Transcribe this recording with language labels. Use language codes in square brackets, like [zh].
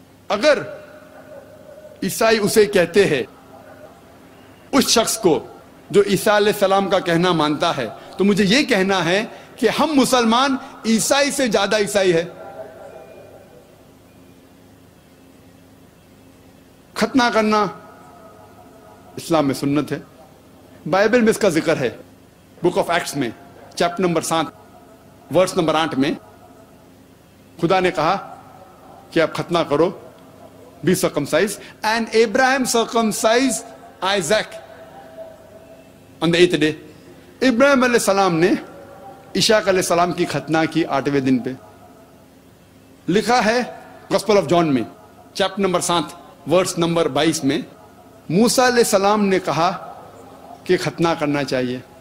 [ur] اگر عیسائی اسے کہتے ہیں, اس شخص کو جو عیسیٰ علیہ السلام کا کہنا مانتا ہے, تو مجھے یہ کہنا ہے کہ ہم مسلمان عیسائی سے زیادہ عیسائی ہے. ختنہ کرنا اسلام میں سنت ہے. بائبل میں اس کا ذکر ہے بک آف ایکٹس میں چیپٹر نمبر 7 ورس نمبر 8 میں. خدا نے کہا کہ آپ ختنہ کرو, [en] be circumcised, and Abraham circumcised Isaac on the 8th day. [ur] ابراہیم علیہ السلام نے عیساق علیہ السلام کی ختنہ کی 8ویں دن پہ. لکھا ہے گاسپل آف جان میں چیپٹر نمبر 7 ورس نمبر 22 میں, موسیٰ علیہ السلام نے کہا کہ ختنہ کرنا چاہیے.